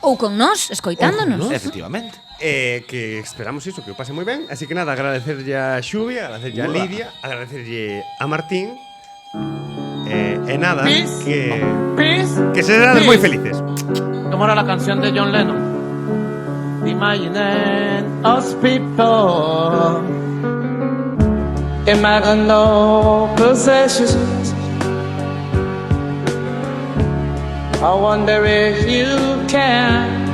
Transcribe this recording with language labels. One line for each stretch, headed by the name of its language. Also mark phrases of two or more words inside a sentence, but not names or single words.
Galician: Ou con nós, escoitándonos. Ou con nós. Efectivamente. Que esperamos iso, que o pase moi ben. Así que nada, agradecerlle a Xubi, agradecerlle a Buah. Lidia, agradecerlle a Martín. E nada, Peace. que serán moi felices.
Spanish: ¿Cómo era la canción de John Lennon?
English: Imagine us people. Imagine no possessions. I wonder if you can.